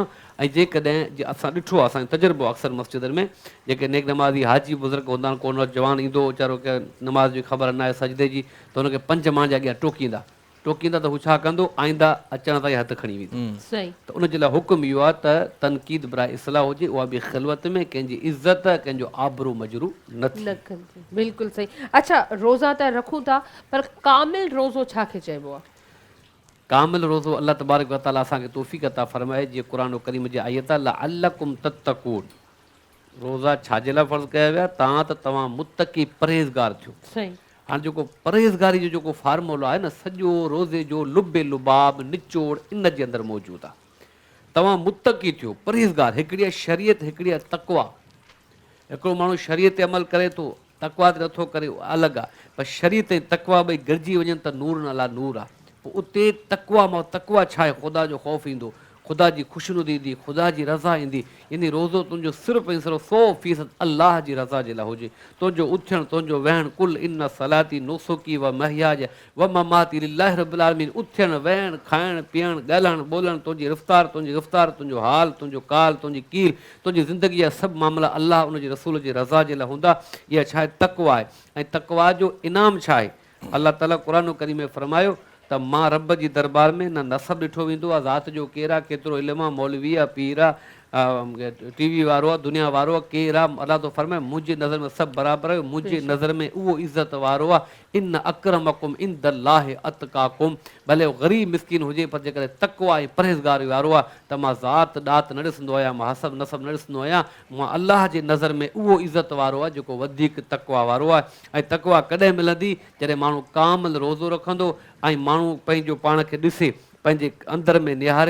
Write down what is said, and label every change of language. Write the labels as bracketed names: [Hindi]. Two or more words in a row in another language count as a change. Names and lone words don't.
[Sindhi] ऐं जेकॾहिं असां ॾिठो आहे, असांजो तजुर्बो आहे अक्सर मस्जिदनि में, जेके नेक नमाज़ी हाजी बुज़ुर्ग हूंदा आहिनि, को नौजवान ईंदो वीचारो की नमाज़ जी ख़बर न आहे सजदे जी, त हुनखे 5 मां जे अॻियां टोकींदा त हू छा कंदो, आईंदा अचण ताईं हथु खणी वेंदो। त उनजे लाइ हुकुम इहो आहे त तनक़ीद बराए इस्लाह हुजे, उहा बि ख़िलवत में, कंहिंजी इज़त कंहिंजो आबरू मजरू न थिए। बिल्कुलु सही। अच्छा, रोज़ा त रखूं था, पर कामिल रोज़ो छाखे चइबो आहे? कामिल रोज़ो अल्लाह तबारक व तआला असांखे तौफ़ीक़ अता फरमाए, जीअं क़ुर करीम जी आयत आहे [Arabic] لعلكم تتقون, [Sindhi] रोज़ा छाजे लाइ फ़र्ज़ कया विया? तव्हां मुत्तक़ी परहेज़गार थियो। सही। हाणे जेको परहेज़गारी जो जेको फार्मूलो आहे न, सॼो रोज़े जो लुबे लुबाब निचोड़ इन जे अंदरि मौजूदु आहे। तव्हां मुत्तक़ी थियो, परहेज़गार। हिकिड़ी आहे शरीयत, हिकिड़ी आहे तक़वा। हिकिड़ो माण्हू शरीयत ते अमल करे थो, तक़वा ते नथो करे, उहा अलॻि आहे। पर शरीयत ऐं तक़वा ॿई गॾिजी वञनि त [Arabic] نور على نور [Sindhi] आहे। पोइ उते तक़वा छा आहे? ख़ुदा जो ख़ौफ़ ईंदो, ख़ुदा जी ख़ुशनुदी ईंदी, ख़ुदा जी रज़ा ईंदी। यानी रोज़ो तुंहिंजो सिर्फ़ु ऐं सिर्फ़ु 100% अलाह जी रज़ा जे लाइ हुजे। तुंहिंजो उथणु, तुंहिंजो वेहणु, कुल [Arabic] إن صلاتي نسكي ومحياي ومماتي لله رب العالمين, [Sindhi] उथणु वेहणु खाइणु पीअणु ॻाल्हाइणु ॿोलणु, तुंहिंजी रफ़्तार, तुंहिंजो हाल, तुंहिंजो काल, तुंहिंजी कील, तुंहिंजी ज़िंदगी जा सभु मामला अलाह उनजे रसूल जी रज़ा जे लाइ हूंदा। इहा छा आहे? तक़वा आहे। ऐं तक़वा जो इनाम छा आहे? अलाह ताला क़ुर करीम में फरमायो त मां रब जी दरबार में न नसब ॾिठो वेंदो आहे, ज़ात जो केरु आहे, केतिरो इल्मु आहे, मौलवी आहे, पीर आहे, टीवी वारो आहे, दुनिया वारो आहे, केरु आहे? अलाह थो फरमाए मुंहिंजी नज़र में सभु बराबरि आहे, मुंहिंजी नज़र में उहो इज़त वारो आहे। [Arabic] إن أكرمكم عند الله أتقاكم, [Sindhi] भले उहो ग़रीब मिसकीन हुजे पर जेकॾहिं तक़वा ऐं परहेज़गारी वारो आहे त मां ज़ात ॾात न ॾिसंदो आहियां, मां हसब नसब न ॾिसंदो आहियां, मां अलाह जे नज़र में उहो इज़त वारो आहे जेको वधीक तक़वा वारो आहे। ऐं तक़वा कॾहिं मिलंदी? जॾहिं माण्हू कामिल रोज़ो रखंदो ऐं माण्हू पंहिंजो पाण खे ॾिसे, पंहिंजे अंदर में निहारे।